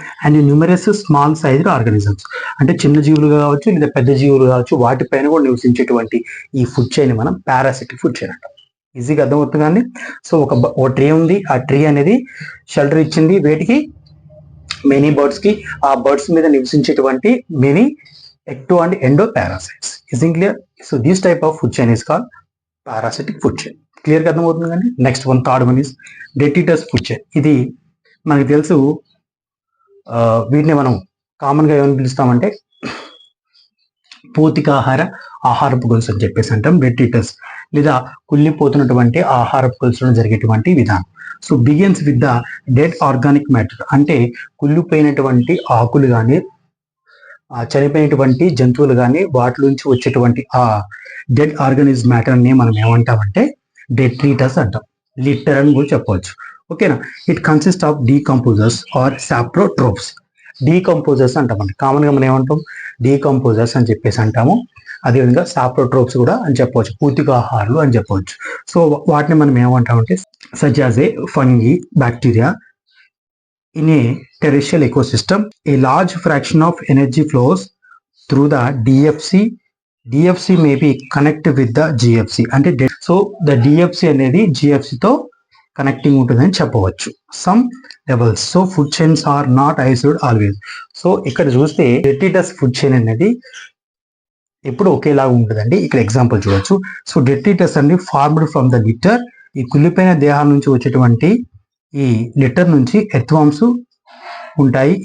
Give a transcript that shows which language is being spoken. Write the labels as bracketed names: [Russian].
[English] and numerous small size organisms, [Telugu] అంటే చిన్న జీవులు కావచ్చు లేదా పెద్ద జీవులు కావచ్చు, వాటిపైన కూడా నివసించేటువంటి ఈ ఫుడ్ చైన్ మనం పారాసిటిక్ ఫుడ్ చైన్ అంటాం. ఈజీగా అర్థమవుతుంది కానీ. సో ఒక ట్రీ ఉంది, ఆ ట్రీ అనేది షెల్టర్ ఇచ్చింది వేటికి? [English] many birds [Telugu] కి. ఆ బర్డ్స్ మీద నివసించేటువంటి many [English] ecto and endo parasites. Is it clear? So this type of food chain is called parasitic food chain. [Telugu] Clear గా అర్థమవుతుంది కానీ. [English] Next one, third one is detritus food chain. [Telugu] ఇది మనకు తెలుసు, వీటిని మనం కామన్ గా ఏమని పిలుస్తామంటే పూతికాహార ఆహారపు గొలుసు అని చెప్పేసి అంటాం. డెట్రిటస్ లేదా కుళ్ళిపోతున్నటువంటి ఆహారపు గొలుసులో జరిగేటువంటి విధానం. [English] so begins with the dead organic matter, [Telugu] అంటే కుళ్ళిపోయినటువంటి ఆకులు కానీ చనిపోయినటువంటి జంతువులు కానీ వాటి నుంచి వచ్చేటువంటి ఆ డెడ్ ఆర్గానిజ్ మ్యాటర్ని మనం ఏమంటామంటే డెట్రిటస్ అంటాం. లిటర్ అని కూడా చెప్పవచ్చు. ఓకేనా. [English] It consist of decomposers or saprotrophs. [Telugu] Decomposers అంటామండి. కామన్గా మనం ఏమంటాం డీకంపోజర్స్ అని చెప్పేసి అంటాము. అదేవిధంగా సాప్రోట్రోప్స్ కూడా అని చెప్పవచ్చు, పూతికాహారులు అని చెప్పవచ్చు. సో వాటిని మనం ఏమంటామంటే [English] Such as a fungi, bacteria in a terrestrial ecosystem. A large fraction of energy flows through the DFC. DFC may be connected with the GFC. [Telugu] అంటే సో ద డిఎఫ్సి అనేది జిఎఫ్సితో కనెక్టింగ్ ఉంటుందని చెప్పవచ్చు. [English] Some levels. So food chains are not isolated always. [Telugu] So ఇక్కడ చూస్తే detritus food chain అనేది ఎప్పుడు ఒకేలాగా ఉంటుందండి. ఇక్కడ ఎగ్జాంపుల్ చూడొచ్చు. సో డెట్రిటస్ అనేది [English] Formed from the litter. [Telugu] ఈ కుళ్ళిపోయిన దేహాల నుంచి వచ్చేటువంటి ఈ లిటర్ నుంచి ఎర్త్వామ్స్ ఉంటాయి.